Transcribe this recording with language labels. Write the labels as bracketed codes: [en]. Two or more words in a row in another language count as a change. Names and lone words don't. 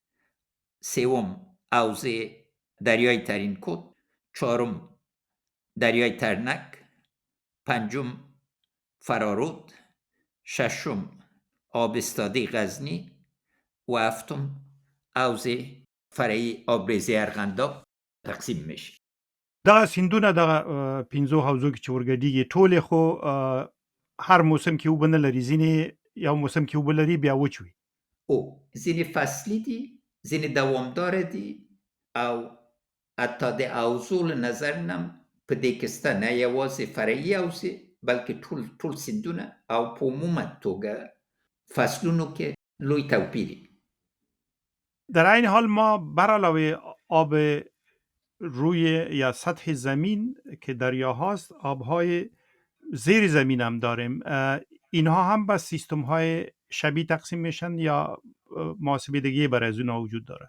[fa] سوم حوزه دریای ترینکوت، چهارم دریای ترنک، پنجم فرارود، ششم آبستاده غزنی و هفتم حوزه فرعی آبریزه ارغنداب تقسیم میشه. [ps] دغه سیندونه دغه 15 حوزو کې چې ورګډېږي ټولې خو هر موسم کې اوبه نه لري، ځینې یو موسم کې اوبه لري بیا وچ وي. او ځینې فصلي دي، ځینې دوامداره دي او حتی د حوزو له نظر نه په دې کې سته نه یوازې فرعي حوزې بلکې ټول سیندونه او په عموما توګه فصلونو کې لوی توپیری. [fa] در این حال ما بر علاوه آب روی یا سطح زمین که دریا هاست، آبهای زیر زمین هم داریم. اینها هم به سیستم های شبیه تقسیم میشن یا محاسبه دیگه برای از اونها وجود داره؟